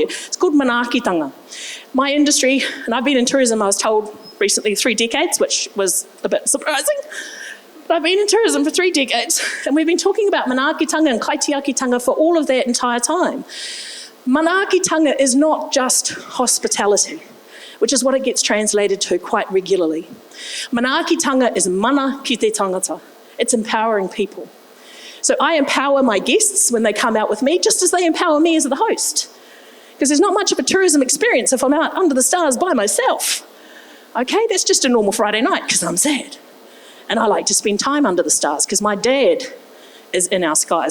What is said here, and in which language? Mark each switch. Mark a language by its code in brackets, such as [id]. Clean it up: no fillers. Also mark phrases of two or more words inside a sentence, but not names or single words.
[en] It's called manaakitanga. My industry, and I've been in tourism, I was told recently, 3 decades, which was a bit surprising. But I've been in tourism for 3 decades, and we've been talking about manaakitanga and kaitiakitanga for all of that entire time. Manaakitanga is not just hospitality, which is what it gets translated to quite regularly. [mi] Manaakitanga is mana ki te tangata. [en] It's empowering people. So I empower my guests when they come out with me, just as they empower me as the host. Because there's not much of a tourism experience if I'm out under the stars by myself. Okay, that's just a normal Friday night because I'm sad. And I like to spend time under the stars because my dad is in our skies.